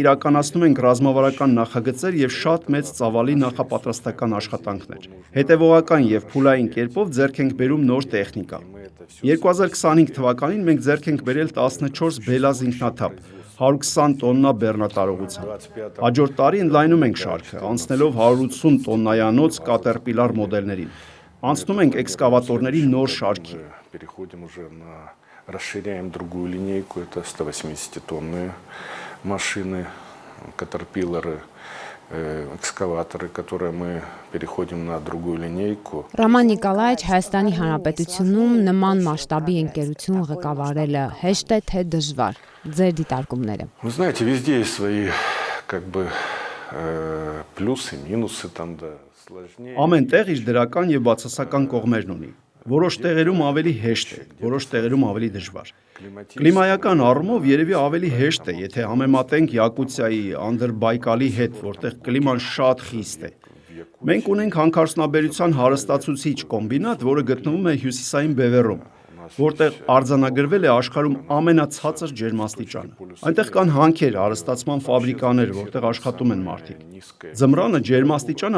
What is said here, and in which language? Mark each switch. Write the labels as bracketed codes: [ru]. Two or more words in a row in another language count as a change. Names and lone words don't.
[hy] իրականացնում ենք ռազմավարական նախագծեր եւ շատ մեծ ծավալի նախապատրաստական աշխատանքներ։ Հետևողական եւ փուլային կերպով ձեռք ենք բերում նոր տեխնիկա։ 2025 թվականին մենք ձեռք ենք բերել 14 Բելազ ինքնաթափ, 120 տոննա բեռնատարողությամբ։ Հաջորդ տարի ընդլայնում ենք շարքը, անցնելով 180 տոննայանոց Caterpillar մոդելներին։ Անցնում ենք էքսկավատորների նոր շարքի։ [ru] Расширяем другую линейку, это 180-тонные машины, катерпиллеры, экскаваторы, которые мы переходим на другую линейку. [hy] Ռոման Նիկոլաևիչ Հայաստանի Հանրապետությունում նման մասշտաբի ընկերություն ղեկավարելը հեշտ է թե դժվար։ Ձեր դիտարկումները։ [ru] Вы знаете, везде есть свои плюсы, минусы, там да сложнее. [hy] Ամեն տեղ իր դրական եւ բացասական կողմերն ունի։ Որոշ տեղերում ավելի հեշտ է, որոշ տեղերում ավելի դժվար։ Կլիմայական առումով երևի ավելի հեշտ է, եթե համեմատենք Յակուտիայի, Անդրբայկալի հետ, որտեղ կլիման շատ խիստ է։ Մենք ունենք հանքարդյունաբերության հարստացուցիչ կոմբինատ, որը գտնվում է հյուսիսային Բևեռում, որտեղ արձանագրվել է աշխարհում ամենացածր ջերմաստիճանը։ Այնտեղ կան հանքեր, հարստացման ֆաբրիկաներ, որտեղ աշխատում են մարդիկ։ Ձմռանը ջերմաստիճանը